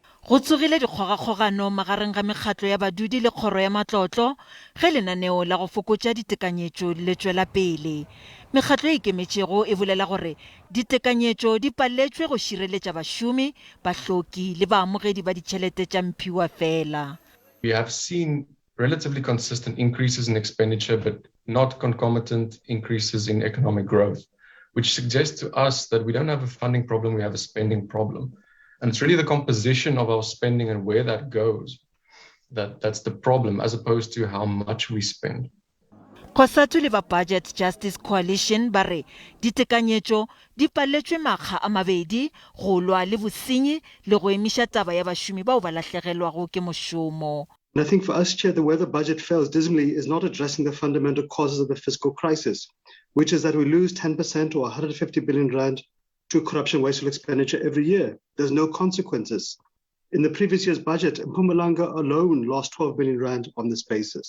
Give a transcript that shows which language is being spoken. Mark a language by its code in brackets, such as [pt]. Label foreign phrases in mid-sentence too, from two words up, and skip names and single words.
[nso] Go tsogile dikgogakgogano magareng ga mekgatlo ya badudi le kgoro ya matlotlo ge lenaneo la go fokotša ditekanyetšo le tšwela pele. Mekgatlo e ikemetšego e bolela gore ditekanyetšo di paletšwe go šireletša bašomi, bahloki le baamogedi ba ditšhelete tša mphiwa fela. [en] We have seen relatively consistent increases in expenditure, but not concomitant increases in economic growth, which suggests to us that we don't have a funding problem, we have a spending problem. And it's really the composition of our spending and where that goes that's the problem, as opposed to how much we spend. [nso] Kgosatu le ba Budget Justice Coalition ba re ditekanyetšo di paletšwe makga a mabedi go lwa le bosenyi le go emiša taba ya bašomi bao ba lahlegelwago ke mošomo. [en] And I think for us, Chair, the way the budget fails dismally is not addressing the fundamental causes of the fiscal crisis, which is that we lose 10% or 150 billion rand to corruption wasteful expenditure every year. There's no consequences. In the previous year's budget, Mpumalanga alone lost 12 billion rand on this basis.